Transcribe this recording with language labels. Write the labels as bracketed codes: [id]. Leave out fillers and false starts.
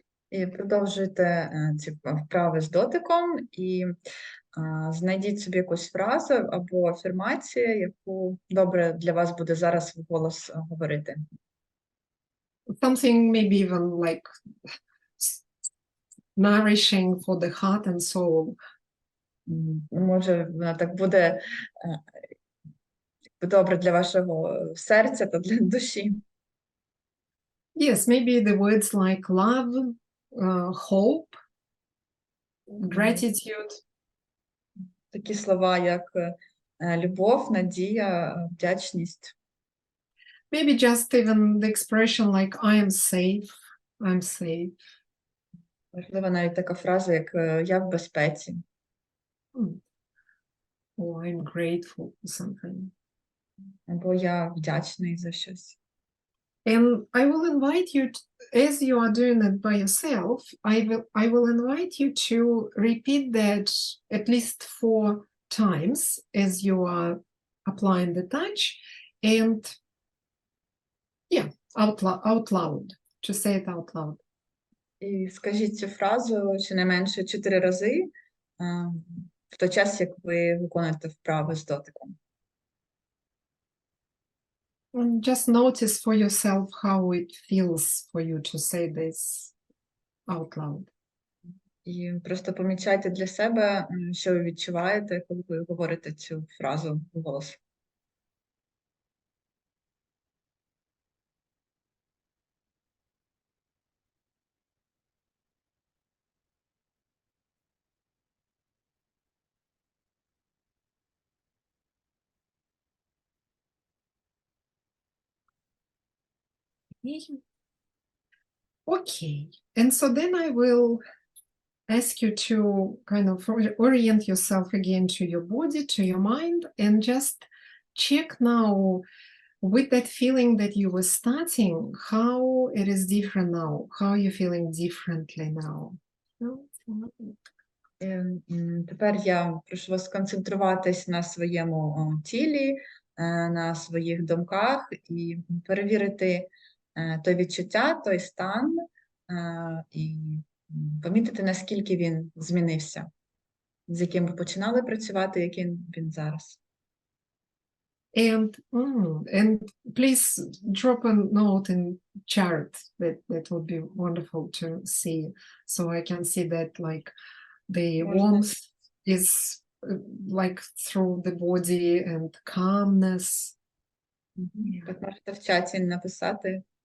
[uk] І продовжуйте ці вправи з дотиком і знайдіть собі якусь фразу або афірмацію, яку добре для вас буде зараз вголос говорити. [en] Something maybe even like nourishing for the heart and soul. [uk] Може, вона так буде добре для вашого серця та для душі. [en] Yes, maybe the words like love, hope, gratitude. [uk] Такі слова, як любов, надія, вдячність. [en] Maybe just even the expression like I am safe, I'm safe. [uk] Можливо, навіть така фраза, як я в безпеці. [en] Or I'm grateful for something. [uk] Або я вдячний за щось. [en] And I will invite you, as you are doing it by yourself, I will invite you to repeat that at least 4 times as you are applying the touch, and yeah, out loud, to say it out loud. [uk] І скажіть цю фразу щонайменше 4 рази в той час, як ви виконуєте вправи з дотиком. [en] And just notice for yourself how it feels for you to say this out loud. [uk] І просто помічайте для себе, що ви відчуваєте, коли ви говорите цю фразу вголос. [en] Okay, and so then I will ask you to kind of orient yourself again to your body, to your mind, and just check now with that feeling that you were starting, how it is different now, how you're feeling differently now. [uk] Тепер я прошу вас сконцентруватись на своєму тілі, на своїх думках і перевірити той відчуття, той стан і помітити, наскільки він змінився, з яким ви починали працювати, яким він зараз. [en] And please drop a note in chart. That would be wonderful to see. So I can see that like the warmth is like through the body and calmness, [uk] Так можете в чаті написати.